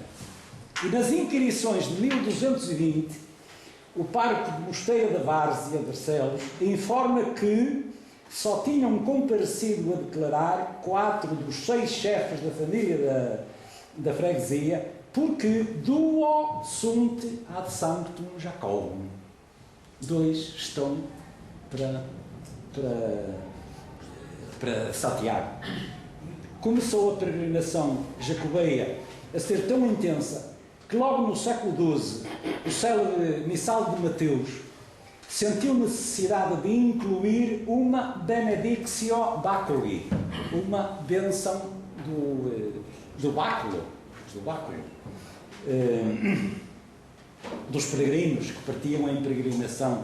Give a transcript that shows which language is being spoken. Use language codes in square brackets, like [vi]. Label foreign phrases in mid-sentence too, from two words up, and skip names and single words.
[pt] E nas inquirições de 1220, o pároco de Mosteira da Várzea, Barcelos, informa que só tinham comparecido a declarar 4 dos 6 chefes da família da freguesia, porque [la] duo sunt ad sanctum Jacobum. [pt] 2 estão para Santiago. Começou a peregrinação jacobeia a ser tão intensa que logo no século XII o célebre missal de Mateus sentiu necessidade de incluir uma [la] benedictio baculi, [pt] uma benção do báculo, dos peregrinos que partiam em peregrinação.